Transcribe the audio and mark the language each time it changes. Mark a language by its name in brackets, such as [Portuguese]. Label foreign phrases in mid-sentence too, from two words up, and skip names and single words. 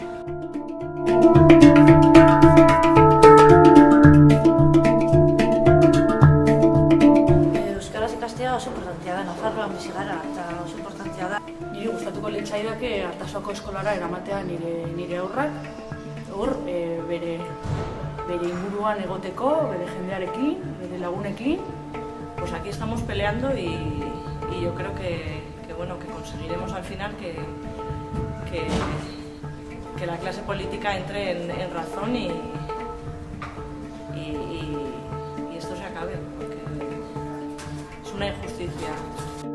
[Basque] Euskaraz ikastea oso importantea da, Nafarroan bizi gara eta oso importantea da. Niri gustatuko litzaidake Artasako eskolara eramatea nire haurrak, hor bere inguruan egoteko, bere jendearekin, bere lagunekin. [Spanish] Pues aquí estamos peleando y yo creo que conseguiremos al final que la clase política entre en razón y esto se acabe, porque es una injusticia.